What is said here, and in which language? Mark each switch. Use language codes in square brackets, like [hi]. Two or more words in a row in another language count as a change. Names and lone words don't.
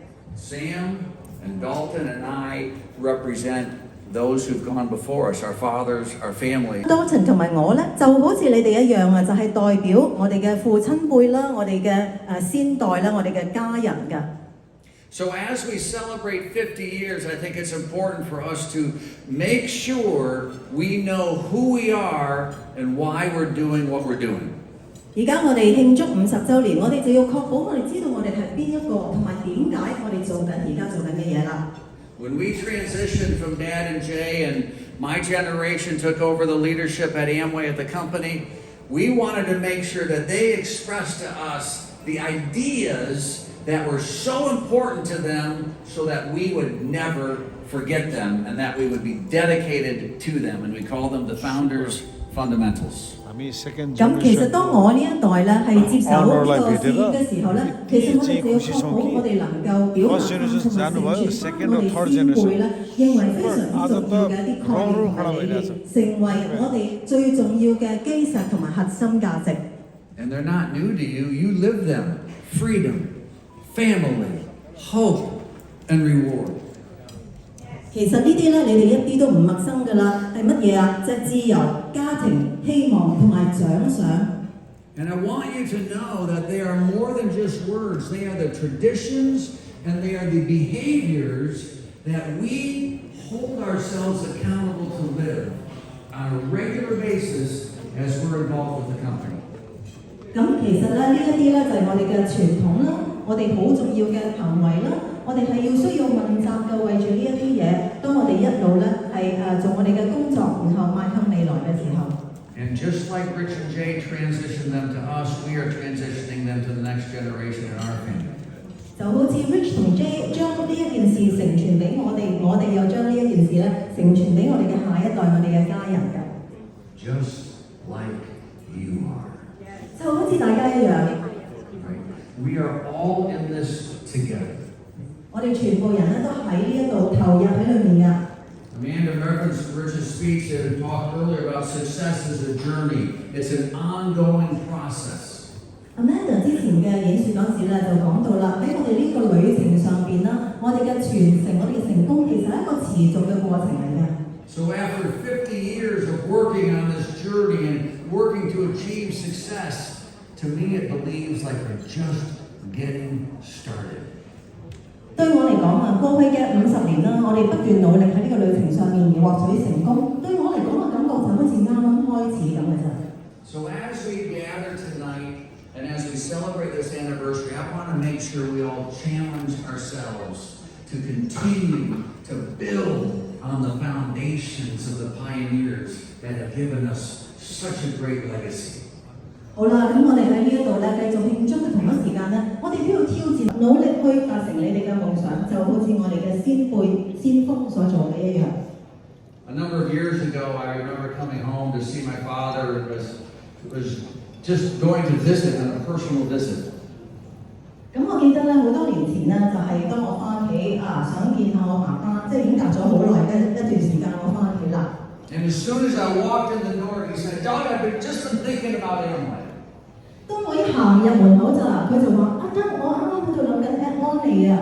[en] Sam and Dalton and I represent those who've gone before us, our fathers, our family. [yue] Dalton 同埋我咧，就好似你哋一樣啊，就係代表我哋嘅父親輩啦，我哋嘅先代啦，我哋嘅家人㗎。 [en] So as we celebrate 50 years, I think it's important for us to make sure we know who we are and why we're doing what we're doing. [yue] 而家我哋慶祝50週年，我哋就要確保我哋知道我哋係邊一個，同埋點解我哋做緊而家做緊嘅嘢啦。 [en] When we transitioned from Dad and Jay and my generation took over the leadership at Amway at the company, we wanted to make sure that they expressed to us the ideas that were so important to them so that we would never forget them and that we would be dedicated to them. And we call them the Founders' Fundamentals. [yue] 咁其實當我呢一代咧係接手呢個事業嘅時候咧，其實我哋就要確保我哋能夠表達同埋傳傳我哋先輩咧認為非常之重要嘅一啲概念同埋理念，成為我哋最重要嘅基石同埋核心價值。 [en] And they're not new to you. You live them. Freedom, family, hope, and reward. [yue] 其實呢啲咧，你哋一啲都唔陌生㗎啦，係乜嘢啊？即係自由、家庭、希望同埋獎賞。 [en] And I want you to know that they are more than just words. They are the traditions and they are the behaviors that we hold ourselves accountable to live on a regular basis as we're involved with the company. [yue] 咁其實咧，呢一啲咧就係我哋嘅傳統啦，我哋好重要嘅行為啦。我哋係要需要問責嘅，為住呢一啲嘢，當我哋一路咧係做我哋嘅工作，然後邁向未來嘅時候。 [en] And just like Rich and Jay transitioned them to us, we are transitioning them to the next generation in our family. [yue] 就好似 Rich 同 Jay 將呢一件事承傳俾我哋，我哋又將呢一件事咧承傳俾我哋嘅下一代，我哋嘅家人嘅。 [en] Just like you are. [yue] 就好似大家一樣。 [en] We are all in this together. [yue] 我哋全部人咧都喺呢一度投入喺裏面㗎。 [en] Amanda referenced Rich's speech and talked earlier about success as a journey. It's an ongoing process. [yue] Amanda 之前嘅演説嗰時咧就講到啦，喺我哋呢個旅程上邊啦，我哋嘅傳承，我哋嘅成功其實係一個持續嘅過程嚟嘅。 [en] So after 50 years of working on this journey and working to achieve success, to me it believes like we're just getting started. [yue] 對我嚟講啊，過去嘅50年啦，我哋不斷努力喺呢個旅程上面而獲取成功。對我嚟講嘅感覺就好似啱啱開始咁嘅啫。 [en] So as we gather tonight and as we celebrate this anniversary, I want to make sure we all challenge ourselves to continue to build on the foundations of the pioneers that have given us such a great legacy. [yue] 好啦，咁我哋喺呢一度咧繼續慶祝嘅同一時間咧，我哋都要挑戰，努力去達成你哋嘅夢想，就好似我哋嘅先輩、先鋒所做嘅一樣。 [en] A number of years ago, I remember coming home to see my father. It was just going to visit on a personal visit. [yue] 咁我記得咧，好多年前咧，就係當我翻屋企想見下我爸爸，即係已經隔咗好耐嘅一段時間，我翻屋企啦。 [en] And as soon as I walked in the door, he said, Doug, I've just been thinking about Amway. [yue] 當我一行入門口咋，佢就話：阿德，我啱啱喺度諗緊聽安利啊！